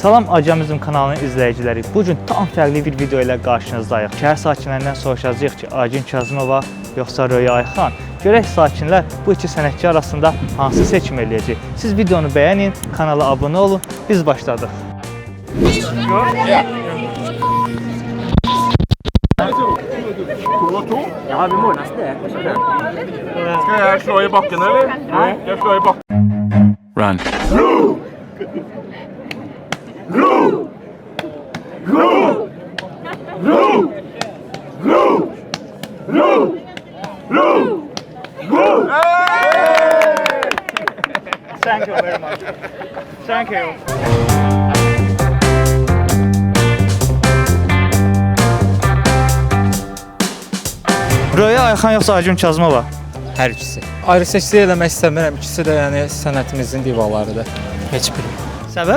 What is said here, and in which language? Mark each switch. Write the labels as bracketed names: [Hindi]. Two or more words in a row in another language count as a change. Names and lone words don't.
[Azerbaijani] Salam Acamizm kanalının izləyiciləri. Bugün tam fərqli bir video ilə qarşınızdayıq. Şəhər sakinlərindən soruşacağıq ki, Aygün Kazımova yoxsa Röya Ayxan? Görək sakinlər bu iki sənətçi arasında hansı seçim eləyəcək? Siz videonu bəyənin, kanala abunə olun. Biz başladıq. [Norwegian] Ja, vi må nesten det. Skal jeg slå i bakken, eller? Jeg slår i bakken. [English] Run. Thank you very much. Thank you. [Azerbaijani] Röya Ayxan yoxsa Aygün Kazımova? Hər ikisi. Ayrı seçkilik eləmək istəmirəm. İkisi də yəni sənətimizin divalarıdır. Heç biri. Səbəb?